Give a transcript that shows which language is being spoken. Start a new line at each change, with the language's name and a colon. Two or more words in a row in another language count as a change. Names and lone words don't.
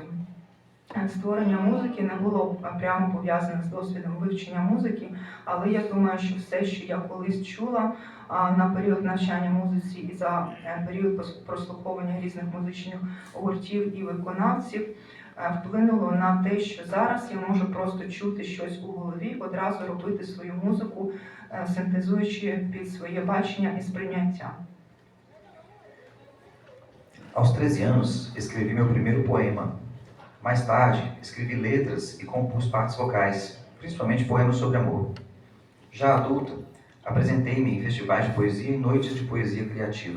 Ukrainian: Створення музики не було прямо пов'язане з досвідом вивчення музики, але я думаю, що все, що я колись чула на період навчання музиці і за період прослуховування різних музичних гуртів і виконавців, вплинуло на те, що зараз я можу просто чути щось у голові, одразу робити свою музику, синтезуючи під своє бачення і сприйняття.
Portuguese: Aos 13 anos, escrevi meu primeiro poema. Mais tarde, escrevi letras e compus partes vocais, principalmente poemas sobre amor. Já adulta, apresentei-me em festivais de poesia e noites de poesia criativa.